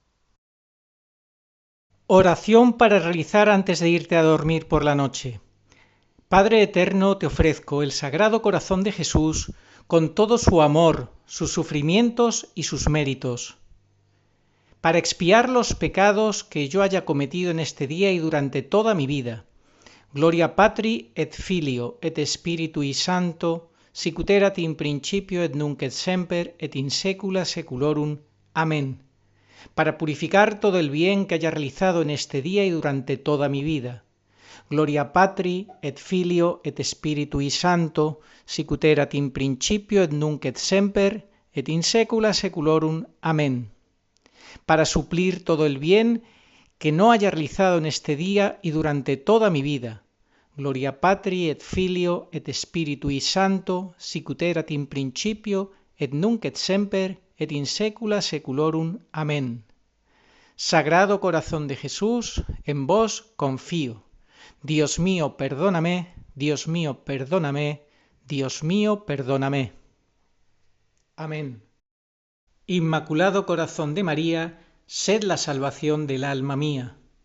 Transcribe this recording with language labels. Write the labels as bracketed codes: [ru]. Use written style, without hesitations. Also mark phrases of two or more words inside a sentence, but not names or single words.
[es] Oración para realizar antes de irte a dormir por la noche. Padre eterno, te ofrezco el Sagrado Corazón de Jesús con todo su amor, sus sufrimientos y sus méritos, para expiar los pecados que yo haya cometido en este día y durante toda mi vida. [la] Gloria Patri et Filio et Spiritui Sancto, sic ut erat in principio et nunc et semper et in saecula saeculorum. Amén. [es] Para purificar todo el bien que haya realizado en este día y durante toda mi vida. [la] Gloria Patri et Filio et Spiritui Sancto, sic ut erat in principio et nunc et semper et in saecula saeculorum. Amén. [es] Para suplir todo el bien que no haya realizado en este día y durante toda mi vida. [la] Gloria Patri et Filio et Spiritui Sancto, sic ut erat in principio et nunc et semper et in saecula saeculorum. Amén. [es] Sagrado Corazón de Jesús, en vos confío. Dios mío, perdóname, Dios mío, perdóname, Dios mío, perdóname. Amén. Inmaculado Corazón de María, sed la salvación del alma mía.